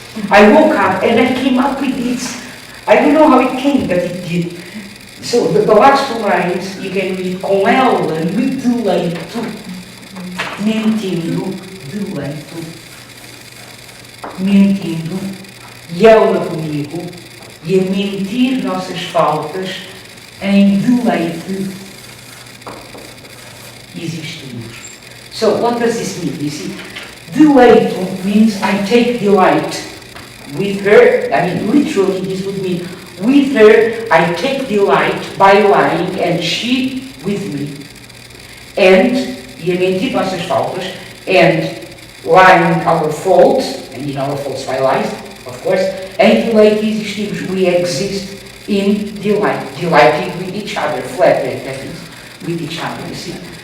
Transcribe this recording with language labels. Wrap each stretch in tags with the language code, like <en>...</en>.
<en>I woke up and I came up with this. I don't know how it came, but it did. So the last 2 lines you can read:</en> <pt>com ela me deleito, mentindo, deleito, mentindo, e ela comigo, e a mentir nossas faltas, em deleite existimos.</pt> <en>So what does this mean? You see, deleito means I take delight with her. I mean, literally this would mean With her, I take delight by lying, and she with me.</en> <pt>E a mentir nossas faltas,</pt> <en>and lying our faults, and in our faults by lies, of course, and delight existimos, we exist in delight, delighting with each other, flattered, that is, with each other, you see.</en>